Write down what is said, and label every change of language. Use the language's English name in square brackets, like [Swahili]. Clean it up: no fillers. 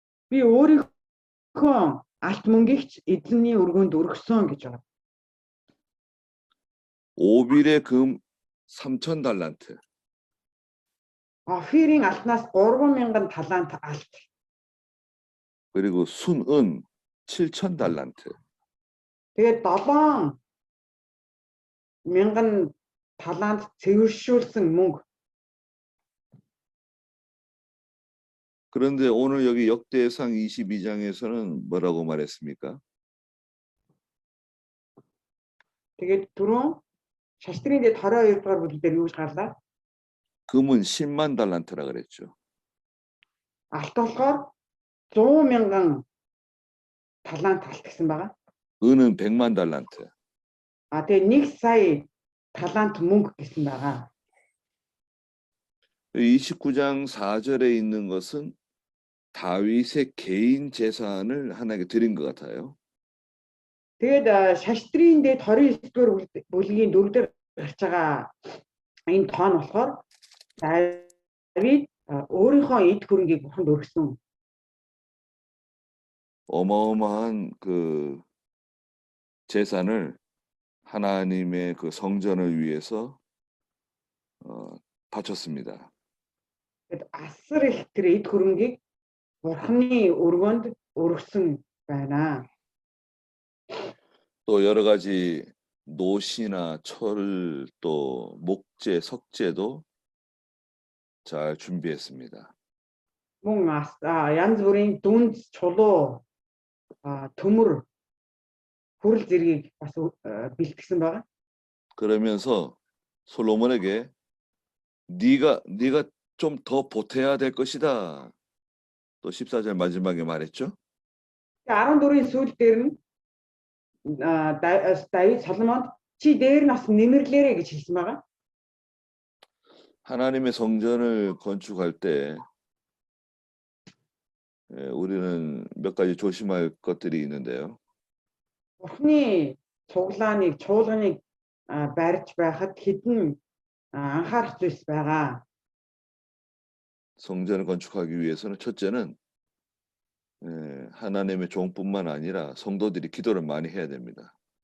[Mongolian] Би өөрийнхөө алт мөнгөгч эзний өргөөнд өргөсөн гэж байна. [Korean] 오빌의 금 3000달란트. [Mongolian] Офирийн алтнаас 3000 талант алт. [Korean] 그리고 순은 7천 달란트. [Mongolian] Тэгээд 7,000 талант цэвэршүүлсэн мөнгө. [Korean] 그런데 오늘 여기 역대상 22장에서는 뭐라고 말했습니까? [Mongolian] Тэгээд түрүүн шаштрын дэд 22 дугаар бүлэг дээр юу гэж гарлаа? [Korean] 금은 10만 달란트라 그랬죠. [Mongolian] Алт болохоор 100,000 талант алт гэсэн байгаа. [Korean] 은은 100만 달란트. [Mongolian] Тэгээд 1 сая талант мөнгө гэсэн байгаа. [Korean] 29장 4절에 있는 것은 다윗의 개인 재산을 하나님께 드린 것 같아요. [Mongolian] Тэгээд шаштрын дэд 29 дугаар бүлгийн 4 дээр гарч байгаа энэ тоон болохоор Давид өөрийнхөө эд хөрөнгийг бурханд өргөсөн. [Korean] 어마어마한 그 재산을 하나님의 그 성전을 위해서 바쳤습니다. [Mongolian] Тэгээд асар их тэр эд хөрөнгийг бурханы өргөнд өргөсөн байна. [Korean] 또 여러 가지 노시나 철, 또 목재, 석재도 잘 준비했습니다. [Mongolian] Мөн янз бүрийн дүнд чулуу төмөр хүрэл зэргийг бас бэлтгэсэн байгаа. [Korean] 그러면서 솔로몬에게 네가 좀 더 보태야 될 것이다. 또 14절 마지막에 말했죠. [Mongolian] 14-ийн сүүл дээр нь Давид Соломонд чи дээр нас нэмэрлээрэ гэж хэлсэн байгаа. [Korean] 하나님의 성전을 건축할 때 우리는 몇 가지 조심할 것들이 있는데요. [Mongolian] Бурхны цуглааныг, чуулганыг барьж байхад хэдэн анхаарах зүйлс байгаа. [Korean] 성전을 건축하기 위해서는 첫째는 하나님의 종뿐만 아니라 성도들이 기도를 많이 해야 됩니다.